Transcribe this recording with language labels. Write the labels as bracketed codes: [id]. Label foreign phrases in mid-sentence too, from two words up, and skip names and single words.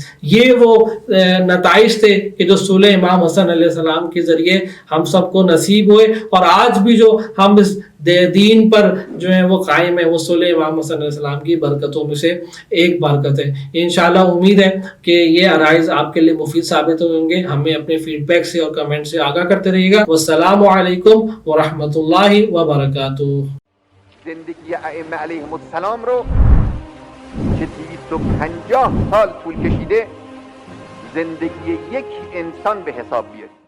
[ur] یہ وہ نتائج تھے کہ جو صلح امام حسن [ar] علیہ السلام [ur] کے ذریعے ہم سب کو نصیب ہوئے, اور آج بھی جو ہم اس دین پر جو ہے وہ قائم ہے وہ صلح امام حسن [ar] علیہ السلام [ur] کی برکتوں میں سے ایک برکت ہے. انشاءاللہ امید ہے کہ یہ عرائض آپ کے لیے مفید ثابت ہوں گے. ہمیں اپنے فیڈ بیک سے اور کمنٹ سے آگاہ کرتے رہیے گا. [ar] والسلام علیکم ورحمۃ اللہ وبرکاتہ. [fa] زندگی ائمه علیهم السلام رو که 250 سال طول کشیده زندگی یک انسان به حساب بیارید.